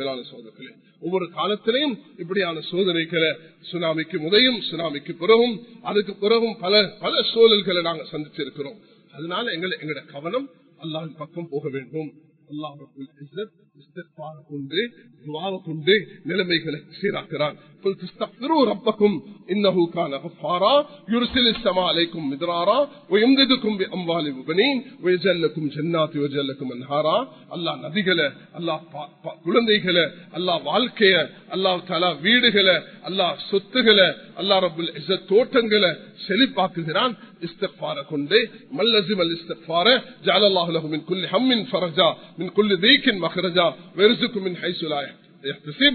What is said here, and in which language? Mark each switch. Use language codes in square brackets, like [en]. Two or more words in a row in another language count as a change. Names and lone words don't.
[ta] மேலான சோதனைகளே, ஒவ்வொரு காலத்திலையும் இப்படியான சோதனைகளை, சுனாமிக்கு முதலும் சுனாமிக்கு பிறகும் அதுக்கு பிறகும் பல சூழல்களை நாங்கள் சந்திச்சிருக்கிறோம். அதனால எங்களோட கவனம் அல்லாஹ்வின் பக்கம் போக வேண்டும். அல்லாஹ் [ar] رب العزة [ta] இஸ்திக்ஃபார் கொண்டு, துஆ கொண்டு நிலைமைகளை சீராக்குறான். [ar] قل تستغفروا ربكم انه كان غفارا يرسل السماء عليكم مدرارا ويمددكم باموال وبنين ويجعل لكم جنات ويجعل لكم انهارا. [ta] அல்லாஹ் நதிகளை, அல்லாஹ் குழந்தைகளை, அல்லாஹ் வாழ்க்கைய, [ar] الله تعالى [ta] வீடுகளை, அல்லாஹ் சொத்துகளை, அல்லாஹ் [ar] رب العزة [ta] தோட்டங்களை செழிப்பாக்குகிறான். இஸ்திக்ஃபார கொண்டு [ar] من لزم الاستغفار جعل الله له من كل هم فرجا من كل ضيق مخرجا ويرزقه من حيث لا يحتسب.